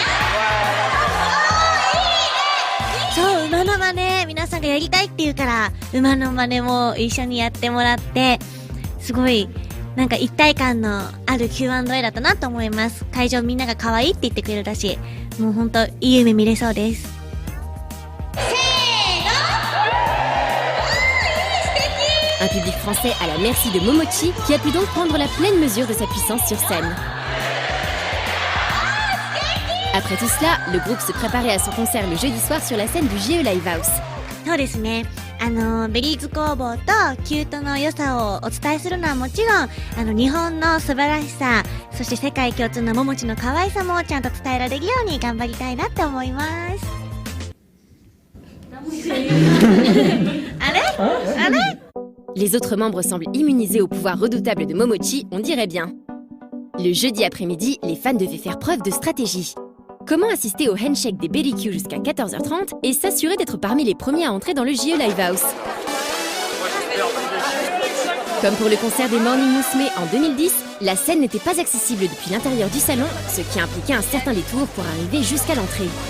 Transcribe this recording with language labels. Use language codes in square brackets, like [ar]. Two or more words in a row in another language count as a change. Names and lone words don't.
[ja] そう、馬の真似皆さんがやりたいって言うから馬の真似も一緒にやってもらって、すごいなんか一体感のある Q&A だったなと思います。会場みんなが可愛いって言ってくれるらしい。もうほんといい夢見れそうです。 [fr] Un public français à la merci de Momochi qui a pu donc prendre la pleine mesure de sa puissance sur scène. Après tout cela, le groupe se préparait à son concert le jeudi soir sur la scène du GE Live House. [ja] そうですね。ベリーズ工房とキュートの良さをお伝えするのはもちろん、日本の素晴らしさ、そして世界共通のももちの可愛さもちゃんと伝えられるように頑張りたいなって思います。あれ？あれ？ [fr] Les autres membres semblent immunisés au pouvoir redoutable de Momochi, on dirait bien. Le jeudi après-midi, les fans devaient faire preuve de stratégie. Comment assister au handshake des Berry Q jusqu'à 14h30 et s'assurer d'être parmi les premiers à entrer dans le GE Live House? Comme pour le concert des Morning Musume en 2010, la scène n'était pas accessible depuis l'intérieur du salon, ce qui impliquait un certain détour pour arriver jusqu'à l'entrée.